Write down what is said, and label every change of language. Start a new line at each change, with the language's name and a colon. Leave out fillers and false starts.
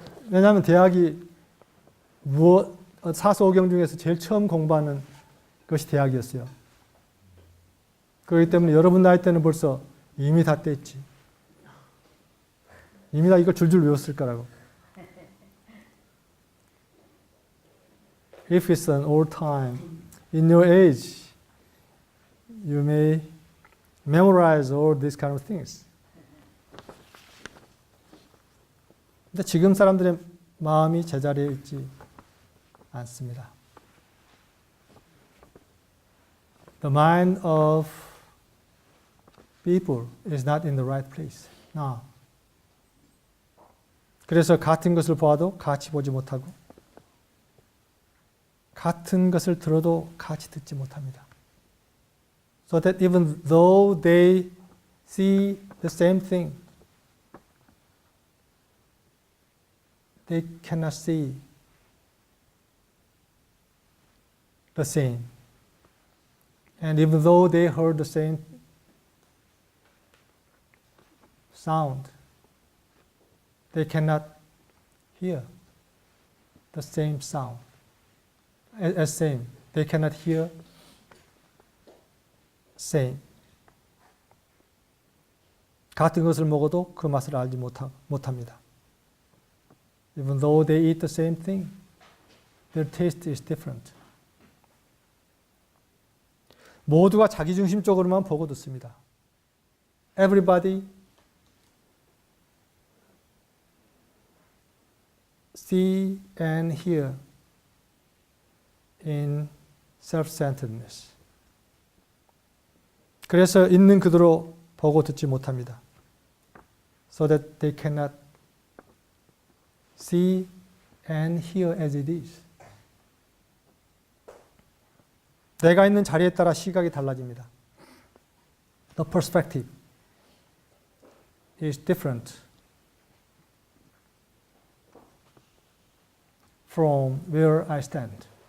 Korean: 왜냐하면 대학이 사서오경 중에서 제일 처음 공부하는 것이 대학이었어요. 그렇기 때문에 여러분 나이 때는 벌써 이미 다 뗐지. 이미 다 이걸 줄줄 외웠을 거라고.
English: If it's an old time, in your age, you may memorize all these kind of things.
Korean: 근데 지금 사람들의 마음이 제자리에 있지 않습니다.
English: The mind of people is not in the right place now.
Korean: 그래서 같은 것을 보아도 같이 보지 못하고 같은 것을 들어도 같이 듣지 못합니다.
English: So that even though they see the same thing, they cannot see the same. And even though they heard the same sound, they cannot hear the same sound. As same, they cannot hear same.
Korean: 같은 것을 먹어도 그 맛을 알지 못합니다.
English: Even though they eat the same thing, their taste is different.
Korean: 모두가 자기중심적으로만 보고 듣습니다.
English: Everybody see and hear in self-centeredness.
Korean: 그래서 있는 그대로 보고 듣지 못합니다.
English: So that they cannot see and hear as it is.
Korean: 내가 있는 자리에 따라 시각이 달라집니다.
English: The perspective is different from where I stand.